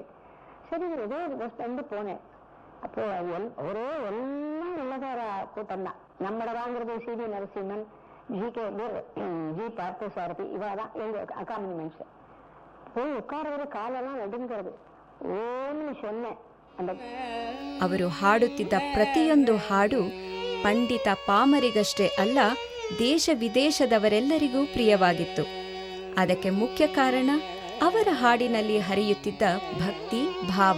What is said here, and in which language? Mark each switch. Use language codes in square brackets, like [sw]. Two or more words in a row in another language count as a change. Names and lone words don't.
[ta] சரி ஏதோ பஸ் வந்து போனேன். அப்போ ஒரே எல்லாம் உள்ளதார கூட்டம் தான். நம்மளை வாங்குறது சிவி நரசிம்மன், ஜி பார்த்தசாரதி, இவாதான் எங்க அக்காம்பனிமெண்ட்ஸ். போய் உட்கார காலெல்லாம் நடுங்கிறது. ஓன்னு சொன்னேன். அந்த [kn] ಅವರು ಹಾಡುತ್ತಿದ್ದ ಪ್ರತಿಯೊಂದು ಹಾಡು ಪಂಡಿತ ಪಾಮರಿಗಷ್ಟೇ ಅಲ್ಲ, ದೇಶ ವಿದೇಶದವರೆಲ್ಲರಿಗೂ ಪ್ರಿಯವಾಗಿತ್ತು. ಅದಕ್ಕೆ ಮುಖ್ಯ ಕಾರಣ ಅವರ ಹಾಡಿನಲ್ಲಿ ಹರಿಯುತ್ತಿದ್ದ ಭಕ್ತಿ ಭಾವ.